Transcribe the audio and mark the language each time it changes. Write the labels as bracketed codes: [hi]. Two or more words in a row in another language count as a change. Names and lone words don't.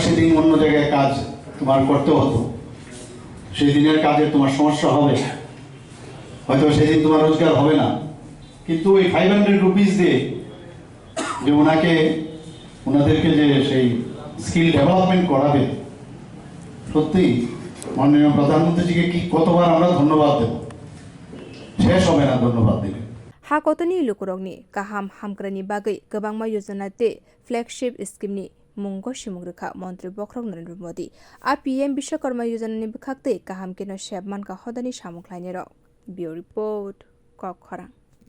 [bn] সেদিন অন্য জায়গায় কাজ তোমার করতে হতো, সেই দিনের কাজে তোমার সমস্যা হবে, হয়তো সেদিন তোমার রোজগার হবে না, কিন্তু ওই 500 রুপিস দিয়ে যে ওনাদেরকে যে সেই [en] skill development [bn] করাবে, সত্যি মাননীয় প্রধানমন্ত্রীজিকে কি কতবার আমরা ধন্যবাদ দেব, শেষ হবে না ধন্যবাদ দিলে। [trp] हाकतनि लुकुरंनि काहाम हामग्रानि बागै गोबांमा योजना ते फ्लैगशिप स्कीमनि मुंगो सिमुंग्रिखा मन्त्री बख्रक नरेन्द्र मोदी आ पीएम विश्वकर्मा योजनानि बखाक्ते काहाम केनो शेबमान का हदनि सामुं ख्लायनाय रग बियो रिपोर्ट कखरां।